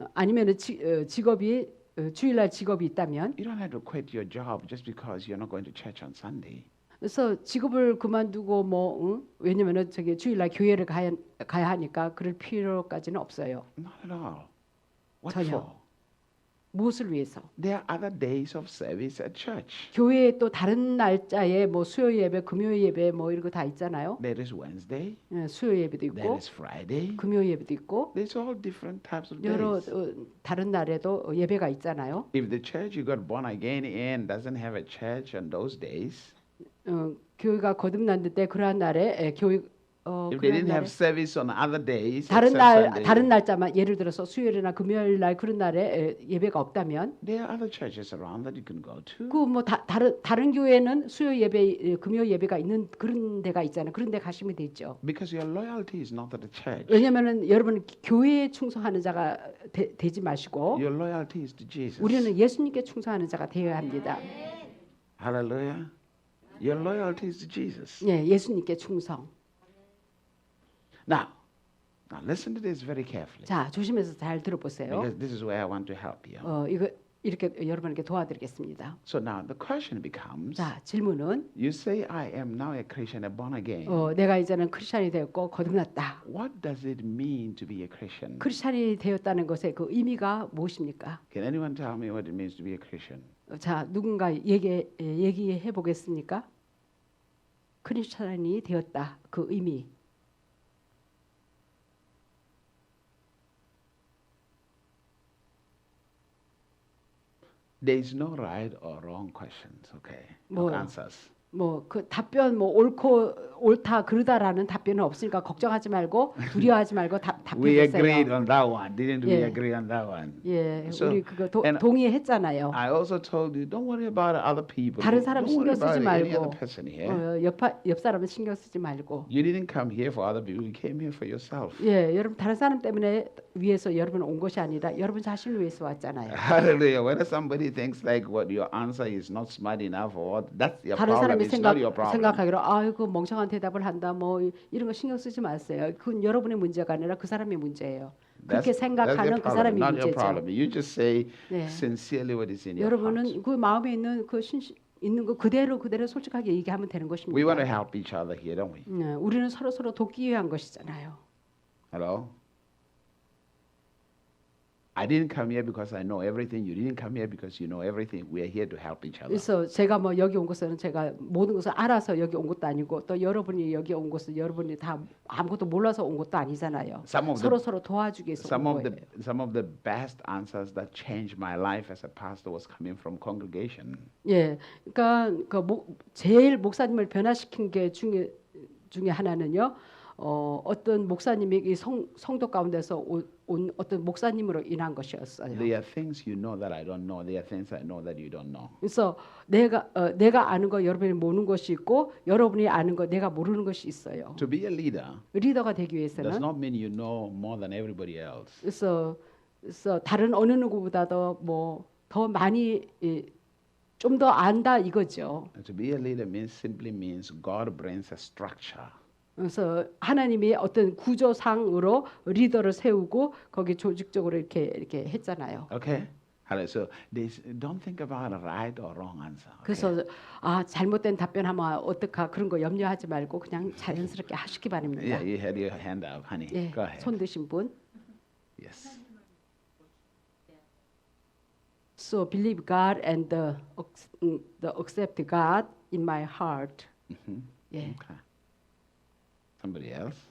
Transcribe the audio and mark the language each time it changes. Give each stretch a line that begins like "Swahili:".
Korean: 아니면은 직업이 주일날 직업이 있다면,
English: you don't have to quit your job just because you're not going to church on Sunday.
Korean: 그래서 직업을 그만두고 왜냐면은 저기 주일날 교회를 가야 하니까 그럴 필요까지는 없어요.
English: Not at all. What
Korean: 전혀.
English: for?
Korean: 무엇을 위해서?
English: There are other days of service at church.
Korean: 교회에 또 다른 날짜에 뭐 수요 예배, 금요 예배 뭐 이런 거 다 있잖아요.
English: There is Wednesday.
Korean: 수요 예배도
English: There
Korean: 있고
English: is Friday.
Korean: 금요 예배도 있고
English: There's all different types of
Korean: 여러
English: days.
Korean: 다른 날에도 예배가 있잖아요.
English: If the church you got born again in doesn't have a church on those days,
Korean: 교회가 거듭났는데 그러한 날에 교회
English: if they didn't have service on other days,
Korean: 다른
English: except Sunday,
Korean: 다른 날짜만 예를 들어서 수요일이나 금요일 날 그런 날에 예배가 없다면
English: there are other churches around that you can go to.
Korean: 그 뭐 다른 교회는 수요 예배 금요 예배가 있는 그런 데가 있잖아요. 그런 데 가시면 되죠.
English: Because your loyalty is not to the church.
Korean: 왜냐면은 여러분은 교회에 충성하는 자가 되지 마시고
English: Your loyalty is to Jesus.
Korean: 우리는 예수님께 충성하는 자가 되어야 합니다.
English: Hallelujah. Your loyalty is to Jesus.
Korean: 예, 예수님께 충성.
English: Now listen to this very carefully.
Korean: 자, 조심해서 잘 들어보세요.
English: Because this is where I want to help you.
Korean: 이거 이렇게 여러분에게 도와드리겠습니다.
English: So now the question becomes,
Korean: 자, 질문은
English: you say I am now a Christian, a born again.
Korean: 내가 이제는 크리스찬이 되었고 거듭났다.
English: What does it mean to be a Christian?
Korean: 크리스찬이 되었다는 것의 그 의미가 무엇입니까?
English: Can anyone tell me what it means to be a Christian?
Korean: 자, 누군가 얘기해 보겠습니까? 크리스찬이 되었다. 그 의미.
English: There is no right or wrong questions, okay? No
Korean: 뭐,
English: answers.
Korean: 뭐 그 답변 뭐 옳다 그르다라는 답변은 없으니까 걱정하지 말고 두려워하지 말고
English: We agreed
Korean: 답변하세요.
English: on that one, didn't we?
Korean: 예.
English: Agree on that one.
Korean: 예,
English: So,
Korean: 우리 그거
English: and
Korean: 동의했잖아요.
English: I also told you, don't worry about other people.
Korean: 다른 사람
English: Don't worry
Korean: 신경 쓰지
English: about any
Korean: 말고
English: other person here.
Korean: 옆 사람은 신경 쓰지 말고.
English: You didn't come here for other people. You came here for yourself.
Korean: 예, 여러분 다른 사람 때문에 위해서 여러분 온 것이 아니라 여러분 자신을 위해서 왔잖아요.
English: Hallelujah. Whether somebody thinks like what your answer is not smart enough or what, that's your
Korean: 다른
English: problem.
Korean: 사람이
English: It's not your problem.
Korean: 생각하기로 아이고 멍청한 대답을 한다 뭐 이런 거 신경 쓰지 마세요. 그건 여러분의 문제가 아니라 그 사람의 문제예요. 그렇게
English: That's
Korean: 생각하는
English: your
Korean: 그
English: problem,
Korean: 사람이
English: not your
Korean: 문제죠.
English: problem. You just say
Korean: 네.
English: sincerely what is in your heart.
Korean: 여러분은 그 마음에 있는 그 있는 거 그대로 솔직하게 얘기하면 되는 것입니다.
English: We want to help each other here, don't we?
Korean: 우리는 서로 돕기 위한 것이잖아요.
English: Hello? I didn't come here because I know everything. You didn't come here because you know everything. We are here to help each other.
Korean: 그래서 제가 뭐 여기 온 것은 제가 모든 것을 알아서 여기 온 것도 아니고 또 여러분이 여기 온 것은 여러분이 다 아무것도 몰라서 온 것도 아니잖아요. 서로 도와주기 위해서 온 거예요.
English: Some of the best answers that changed my life as a pastor was coming from congregation.
Korean: 예, 그러니까 제일 목사님을 변화시킨 게 중에 하나는요. 어떤 목사님이 이 성도 가운데서 온 어떤 목사님으로 인한 것이었어요.
English: There are things you know that I don't know. There are things I know that you don't know.
Korean: 그래서 내가 아는 거 여러분이 모르는 것이 있고 여러분이 아는 거 내가 모르는 것이 있어요.
English: To be a leader
Korean: 리더가 되기
English: does
Korean: 위해서는
English: not mean you know more than everybody else.
Korean: 그래서 다른 어느 누구보다도 뭐 더 많이 좀 더 안다 이거죠.
English: To be a leader simply means God brings a structure.
Korean: 그래서 하나님이 어떤 구조상으로 리더를 세우고 거기 조직적으로 이렇게 했잖아요.
English: Okay? So don't think about a right or wrong answer. Okay?
Korean: 그래서 잘못된 답변하면 어떡하 그런 거 염려하지 말고 그냥 자연스럽게 하시기 바랍니다.
English: Yeah, you had your hand up, honey.
Korean: 예,
English: Go ahead.
Korean: 손 드신 분.
English: Yes. So believe God and accept God in my heart.
Korean: 예.
English: Okay. Somebody else?